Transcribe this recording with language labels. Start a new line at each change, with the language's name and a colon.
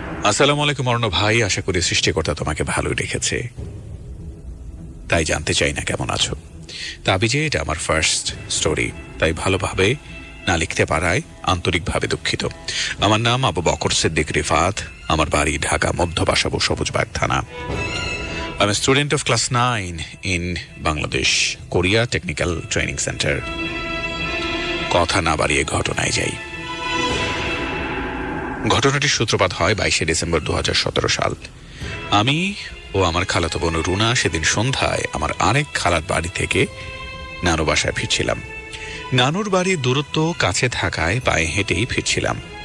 Bangla: আসসালামু আলাইকুম অর্ণ ভাই, আশা করি সৃষ্টিকর্তা তোমাকে ভালোই রেখেছে, তাই জানতে চাই না কেমন আছো। তাবি যে এটা আমার ফার্স্ট স্টোরি, তাই ভালোভাবে না লিখতে পারায় আন্তরিকভাবে দুঃখিত। আমার নাম আবু বকর সিদ্দিক রিফাত, আমার বাড়ি ঢাকা মধ্য বাসাবো সবুজবাগ থানা।
English: I'm a student of class 9 in Bangladesh, Korea Technical Training Center.
Bangla: কথা না বাড়িয়ে ঘটনায় যাই। ঘটনাটির সূত্রপাত হয় 22শে ডিসেম্বর 2017 সাল। আমি ও আমার খালাতো বোন রুনা সেদিন সন্ধ্যায় আমার আরেক খালার বাড়ি থেকে নানু বাসায় ফিরছিলাম। নানুর বাড়ির দূরত্ব কাছে থাকায় পায়ে হেঁটেই ফিরছিলাম।